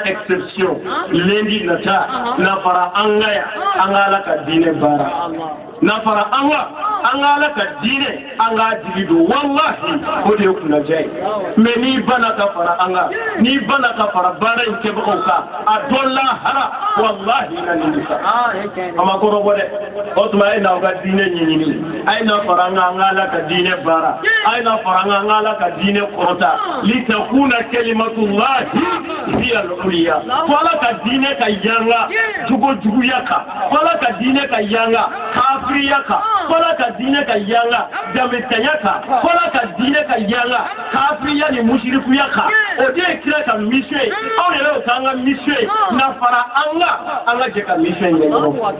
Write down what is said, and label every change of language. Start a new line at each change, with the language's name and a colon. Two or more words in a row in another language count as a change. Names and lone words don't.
Bambara: exception lundi nata n'a fɔra an ka yan an ka Ala ka diinɛ baara n'a fɔra an ka Ala ka diinɛ an k'a jigi don wallahi o de ye kunnadiya ye mais n'i banna ka fara an kan n'i banna ka fara baara in kɛbagaw kan a dɔ lahara wallahi i na nimisa a ma kɔrɔbɔ dɛ o tuma a ye n'aw ka diinɛ ɲɛɲini a ye n'a fara an kan an ka Ala ka diinɛ baara a ye n'a fara an kan an ka Ala ka diinɛ kɔrɔta
Arabic: لتكون كلمة الله هي العليا
Bambara: fo Ala ka diinɛ ka yanga juguya kan fo Ala ka diinɛ ka yanga kafiriya kan fo Ala ka diinɛ ka yanga dametanya kan fo Ala ka diinɛ ka yanga kafiriya ni mushrikuya kan o de ye kira ka mission ye aw yɛrɛ y'o k'an ka mission ye na fara an ka jɛ ka mission ɲɛ ɲɔgɔn